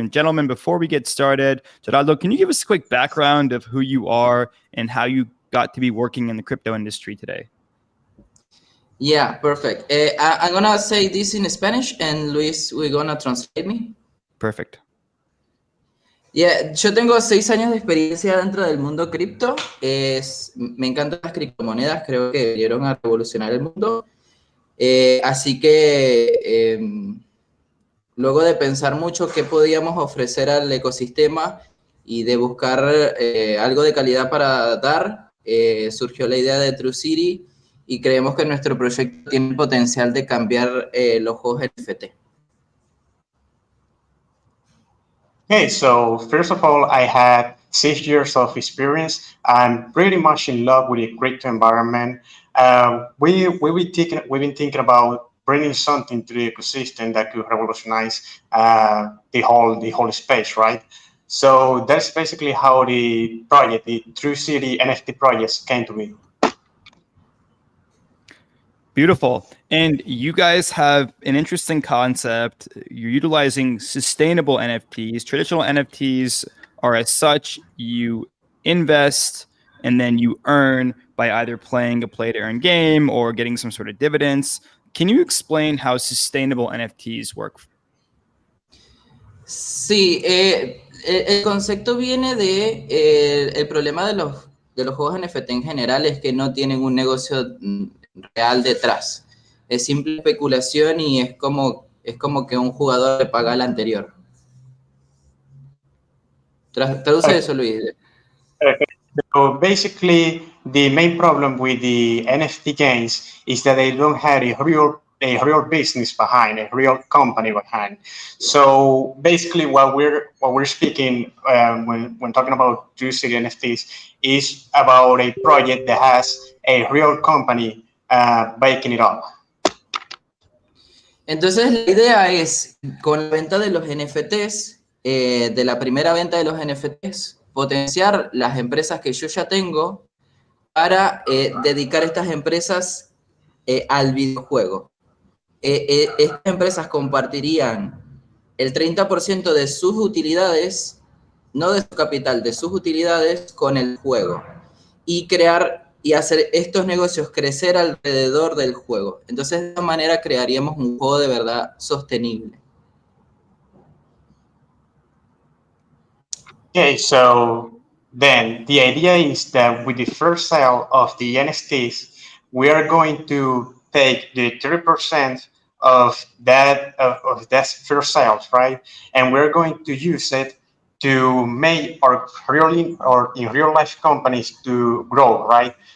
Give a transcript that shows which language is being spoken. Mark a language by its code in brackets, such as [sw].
[en] And gentlemen, before we get started, Geraldo, can you give us a quick background of who you are and how you got to be working in the crypto industry today? Yeah, perfect. I'm gonna say this in Spanish, and Luis, we're gonna translate me. Perfect. Yeah, [es] yo tengo 6 años de experiencia dentro del mundo cripto. Me encantan las criptomonedas, creo que vinieron a revolucionar el mundo. Así que luego de pensar mucho qué podíamos ofrecer al ecosistema y de buscar algo de calidad para dar, surgió la idea de TrueCity y creemos que nuestro proyecto tiene el potencial de cambiar los juegos NFT. [en] Okay, so first of all, I had 6 years of experience. I'm pretty much in love with the crypto environment. We've been thinking about bringing something to the ecosystem that could revolutionize the whole space, right? So that's basically how the project, the TrueCity NFT project, came to be. Beautiful. And you guys have an interesting concept. You're utilizing sustainable NFTs. Traditional NFTs are as such, you invest and then you earn by either playing a play-to-earn game or getting some sort of dividends. Can you explain how sustainable NFTs work? [es] Sí, el concepto viene de el problema de los juegos NFT en general es que no tienen un negocio real detrás. Es simple especulación y es como que un jugador le paga al anterior. Traduce eso, Luis. [en] So basically, the main problem with the NFT games is that they don't have a a real business behind, a real company behind. So basically, what we're speaking when talking about TrueCity NFTs is about a project that has a real company backing it up. [es] Entonces la idea es, con la venta de los NFTs, de la primera venta de los NFTs, potenciar las empresas que yo ya tengo para dedicar estas empresas al videojuego. Estas empresas compartirían el 30% de sus utilidades, no de su capital, de sus utilidades con el juego. Y crear y hacer estos negocios crecer alrededor del juego. Entonces, de esta manera crearíamos un juego de verdad sostenible. [en] Okay, so then the idea is that with the first sale of the NFTs, we are going to take the 30% of that first sales, right? And we're going to use it to make our in real life companies to grow, right?